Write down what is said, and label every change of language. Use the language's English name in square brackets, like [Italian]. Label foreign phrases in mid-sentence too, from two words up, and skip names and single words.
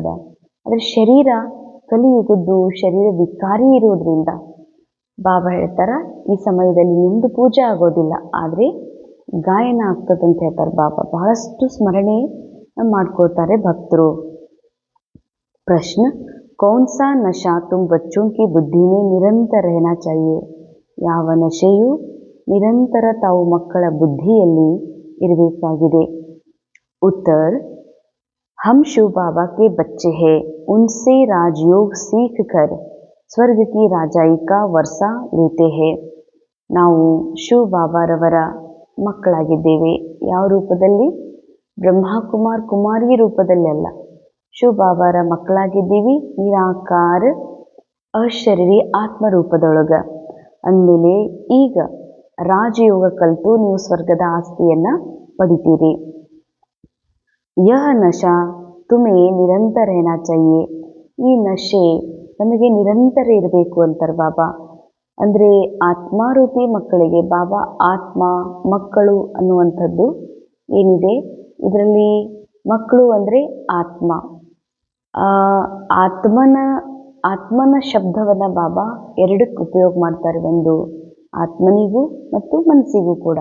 [Kannada] ಆದರೆ ಶರೀರ ಕಲಿಯುಗದ್ದು ಶರೀರ ವಿಕಾರಿ ಇರೋದ್ರಿಂದ ಬಾಬಾ ಹೇಳ್ತಾರ, ಈ ಸಮಯದಲ್ಲಿ ನಿಮ್ಮದು ಪೂಜೆ ಆಗೋದಿಲ್ಲ, ಆದರೆ ಗಾಯನ ಆಗ್ತದಂತ ಹೇಳ್ತಾರೆ ಬಾಬಾ. ಬಹಳಷ್ಟು ಸ್ಮರಣೆ ಮಾಡ್ಕೋತಾರೆ ಭಕ್ತರು. ಪ್ರಶ್ನೆ, [Hindi] कौन सा नशा तुम बच्चों की बुद्धि में निरंतर रहना चाहिए? [Kannada] ಯಾವ ನಶೆಯು ನಿರಂತರ ತಾವು ಮಕ್ಕಳ ಬುದ್ಧಿಯಲ್ಲಿ ಇರಬೇಕಾಗಿದೆ? [Hindi] उत्तर, हम शिव बाबा के बच्चे हैं, उनसे राजयोग सीख कर स्वर्ग की राजाई का वर्सा लेते हैं. [Kannada] ನಾವು ಶಿವ ಬಾಬಾರವರ ಮಕ್ಕಳಾಗಿದ್ದೇವೆ. ಯಾವ ರೂಪದಲ್ಲಿ? ಬ್ರಹ್ಮಕುಮಾರ್ ಕುಮಾರಿ ರೂಪದಲ್ಲಿ ಅಲ್ಲ, ಶಿವ ಬಾಬಾರ ಮಕ್ಕಳಾಗಿದ್ದೀವಿ ನಿರಾಕಾರ ಅಶರೀರಿ ಆತ್ಮರೂಪದೊಳಗ. ಅಂದಮೇಲೆ ಈಗ ರಾಜಯೋಗ ಕಲಿತು ನೀವು ಸ್ವರ್ಗದ ಆಸ್ತಿಯನ್ನು ಪಡಿತೀರಿ. [Hindi] यह नशा तुम्हें निरंतर रहना चाहिए. [Kannada] ಈ ನಶೆ ನಮಗೆ ನಿರಂತರ ಇರಬೇಕು ಅಂತಾರೆ ಬಾಬಾ. ಅಂದರೆ ಆತ್ಮಾರೂಪಿ ಮಕ್ಕಳಿಗೆ ಬಾಬಾ ಆತ್ಮ ಮಕ್ಕಳು ಅನ್ನುವಂಥದ್ದು ಏನಿದೆ, ಇದರಲ್ಲಿ ಮಕ್ಕಳು ಅಂದರೆ ಆತ್ಮ. ಆತ್ಮನ ಶಬ್ದವನ್ನು ಬಾಬಾ ಎರಡಕ್ಕೆ ಉಪಯೋಗ ಮಾಡ್ತಾರೆ, ಒಂದು ಆತ್ಮನಿಗೂ ಮತ್ತು ಮನಸ್ಸಿಗೂ ಕೂಡ.